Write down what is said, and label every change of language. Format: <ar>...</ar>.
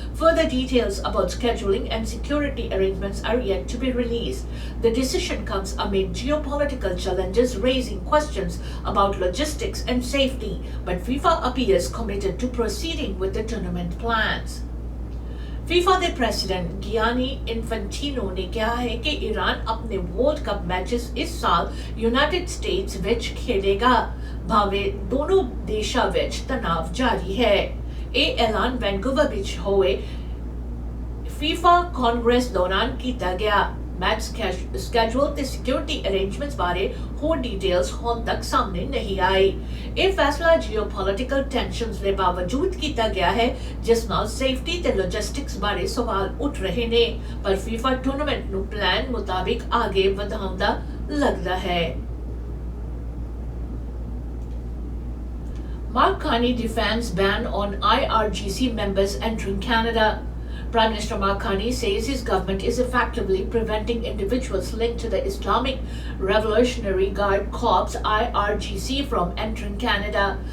<en>Further details about scheduling and security arrangements are yet to be released. The decision comes amid geopolitical challenges raising questions about logistics and safety, but FIFA appears committed to proceeding with the tournament plans.</en> <pa>FIFA ਦੇ president ਗਿਆਨੀ ਇਨਫੈਂਟਿਨੋ ਨੇ ਕਿਹਾ ਹੈ ਕਿ Iran ਆਪਣੇ world cup matches ਇਸ ਸਾਲ United States ਵਿੱਚ ਖੇਡੇਗਾ, ਭਾਵੇਂ ਦੋਨੋਂ ਦੇਸ਼ਾਂ ਵਿੱਚ ਤਣਾਅ ਜਾਰੀ ਹੈ। ਇਹ ਐਲਾਨ ਵੈਨਕੂਵਰ ਵਿੱਚ ਹੋਏ FIFA ਕਾਂਗਰਸ ਦੌਰਾਨ ਕੀਤਾ ਗਿਆ। ਮੈਚ ਸਕੈਜੂਲ ਤੇ ਸਿਕਿਉਰਿਟੀ ਅਰੇਂਜਮੈਂਟਸ ਬਾਰੇ ਹੋਰ ਡਿਟੇਲਸ ਹੁਣ ਤੱਕ ਸਾਹਮਣੇ ਨਹੀਂ ਆਈ। ਇਹ ਫੈਸਲਾ ਜੀਓਪੋਲਿਟੀਕਲ ਟੈਂਸ਼ਨਸ ਦੇ ਬਾਵਜੂਦ ਕੀਤਾ ਗਿਆ ਹੈ, ਜਿਸ ਨਾਲ ਸੇਫਟੀ ਤੇ ਲੌਜਿਸਟਿਕਸ ਬਾਰੇ ਸਵਾਲ ਉੱਠ ਰਹੇ ਨੇ, ਪਰ FIFA ਟੂਰਨਾਮੈਂਟ ਨੂੰ ਪਲਾਨ ਮੁਤਾਬਿਕ ਅੱਗੇ ਵਧਾਉਂਦਾ ਲੱਗਦਾ ਹੈ।</pa> <en>Mark Carney defends ban on IRGC members entering Canada. Prime Minister Mark Carney says his government is effectively preventing individuals linked to the Islamic Revolutionary Guard Corps (IRGC) from entering Canada.</en>